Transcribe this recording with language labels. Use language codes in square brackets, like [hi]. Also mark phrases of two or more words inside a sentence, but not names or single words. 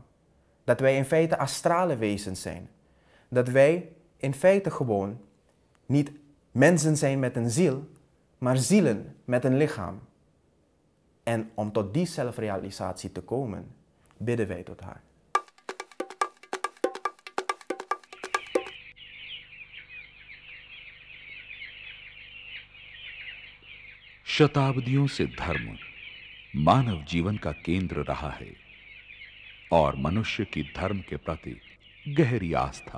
[nl] Dat wij in feite astrale wezens zijn. Dat wij in feite gewoon niet mensen zijn met een ziel, maar zielen met een lichaam. En om tot die zelfrealisatie te komen, bidden wij tot haar. [hi] शताब्दियों से धर्म मानव जीवन का केंद्र रहा है और मनुष्य की धर्म के प्रति गहरी आस्था।